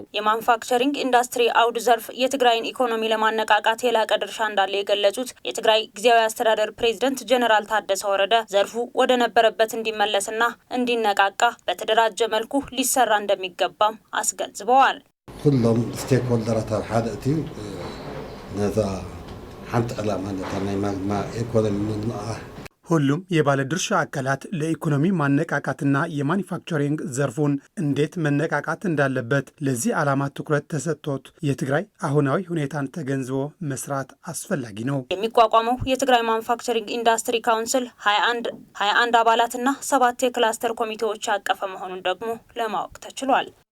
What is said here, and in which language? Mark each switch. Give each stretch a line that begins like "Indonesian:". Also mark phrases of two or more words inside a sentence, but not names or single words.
Amharic: የማኑፋክቸሪንግ ኢንዱስትሪ አውድ ዘርፍ የትግራይን ኢኮኖሚ ለማነቃቃት የላቀ ድርሻ እንዳለ የገለጹት የትግራይ ጊዜያዊ አስተዳደር ፕሬዝዳንት ጀነራል ታደሰ ወረደ ዘርፉ ወደ ነበረበት እንዲመለስና እንዲነቃቃ በተደራጀ መልኩ ሊሰራ እንደሚገባም አስገንዝበዋል።
Tigrinya: ሁሉም ስቴክሆልደራት ሓደ እቲ ነዛ ሓንቲ ዕላማ ነታ ኢኮኖሚ
Amharic: ሁሉም የባለድርሻ አካላት ለኢኮኖሚ ማነቃቃትና የማኒፋክቸሪንግ ዘርፉን እንዴት መነቃቃት እንዳለበት ለዚህ ዓላማ ትኩረት ተሰጥቶት የትግራይ አሁናዊ ሁኔታን ተገንዝቦ መስራት አስፈላጊ ነው። የሚቋቋመው የትግራይ ማኑፋክቸሪንግ ኢንዱስትሪ ካውንስል 21 አባላትና 7 የክላስተር ኮሚቴዎች ያቀፈ መሆኑን ደግሞ ለማወቅ ተችሏል።